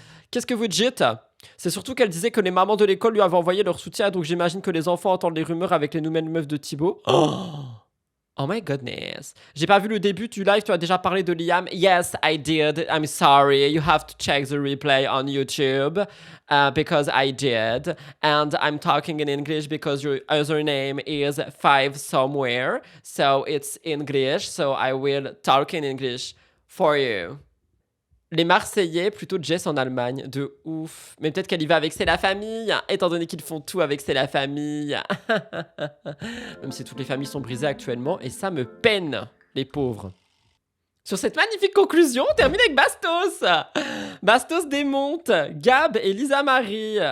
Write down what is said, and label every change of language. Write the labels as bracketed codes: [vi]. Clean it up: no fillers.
[fr] Qu'est-ce que vous dites? C'est surtout qu'elle disait que les mamans de l'école lui avaient envoyé leur soutien, donc j'imagine que les enfants entendent les rumeurs avec les nouvelles meufs de Thibaut. [en] Oh my goodness. [fr] J'ai pas vu le début du live, tu as déjà parlé de Liam. [en] Yes, I did. I'm sorry. You have to check the replay on YouTube because I did. And I'm talking in English because your username is 5 somewhere. So it's English. So I will talk in English for you. [fr] Les Marseillais, plutôt Jess en Allemagne, de ouf. Mais peut-être qu'elle y va avec C'est la famille, étant donné qu'ils font tout avec C'est la famille. Même si toutes les familles sont brisées actuellement, et ça me peine, les pauvres. Sur cette magnifique conclusion, on termine avec Bastos. Bastos démonte Gab et Lisa Marie.